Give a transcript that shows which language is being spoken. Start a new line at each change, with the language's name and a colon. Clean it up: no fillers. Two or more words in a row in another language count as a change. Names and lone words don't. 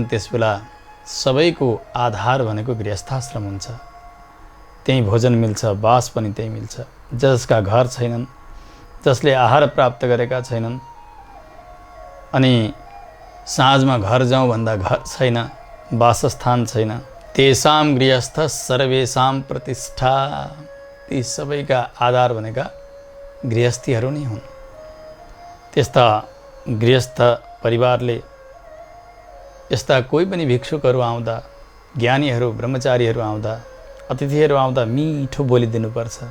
Nepali: त्यसबेला सबैको आधार भनेको गृहस्थाश्रम हुन्छ। त्यहीँ भोजन मिल्छ, बास पनि त्यहीँ मिल्छ। जसका घर छैनन्, जसले आहार प्राप्त गरेका छैनन्, अनि साँझमा घर जाउँ भन्दा घर छैन, वासस्थान छैन,
Sanskrit: तेषां गृहस्थ सर्वेषां प्रतिष्ठा।
Nepali: ती सबैका आधार भनेका गृहस्थीहरू नै हुन्। त्यस्ता गृहस्थ परिवारले यस्ता कोही पनि भिक्षुकहरू आउँदा, ज्ञानीहरू, ब्रह्मचारीहरू आउँदा, अतिथिहरू आउँदा मिठो बोलिदिनुपर्छ।